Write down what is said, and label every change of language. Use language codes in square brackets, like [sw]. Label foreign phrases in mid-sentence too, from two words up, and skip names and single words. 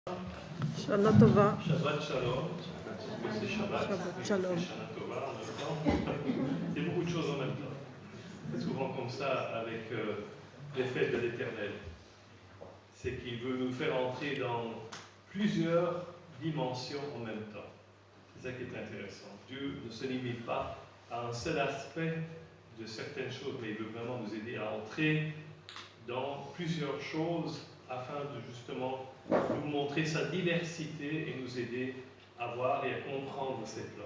[he] שנה טובה. שבת שלום. [fr] C'est Shabbat. [he] שבת שלום. שנה טובה [fr] en même temps. C'est beaucoup de choses en même temps. C'est souvent comme ça avec les fêtes de l'Éternel. C'est qu'il veut nous faire entrer dans plusieurs dimensions en même temps. C'est ça qui est intéressant. Dieu ne se limite pas à un seul aspect de certaines choses, mais il veut vraiment nous aider à entrer dans plusieurs choses afin de justement nous montrer sa diversité et nous aider à voir et à comprendre ses plans.